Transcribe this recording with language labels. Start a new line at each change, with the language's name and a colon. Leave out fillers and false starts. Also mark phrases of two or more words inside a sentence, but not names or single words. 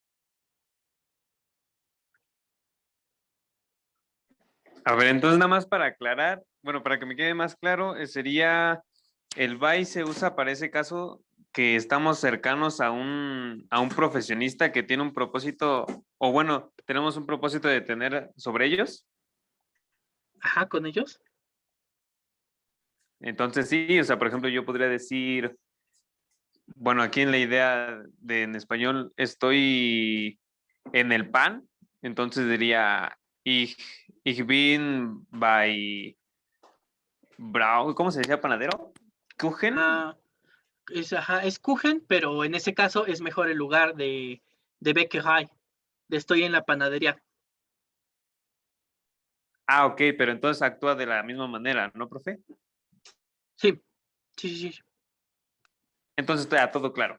Spanish: A ver, entonces nada más para aclarar, bueno, para que me quede más claro, sería el by se usa para ese caso que estamos cercanos a un profesionista que tiene un propósito, o bueno, tenemos un propósito de tener sobre ellos. Ajá, con ellos. Entonces sí, o sea, por ejemplo, yo podría decir, bueno, aquí en la idea en español, estoy en el pan, Entonces diría
German: ich bin bei Brau,
Spanish: ¿cómo se decía panadero? Kuchen. Ah, es Kuchen, pero en ese caso es mejor el lugar de Bäckerei, de estoy en la panadería. Ah, ok, pero entonces actúa de la misma manera, ¿no, profe? Sí, sí. Entonces está todo claro.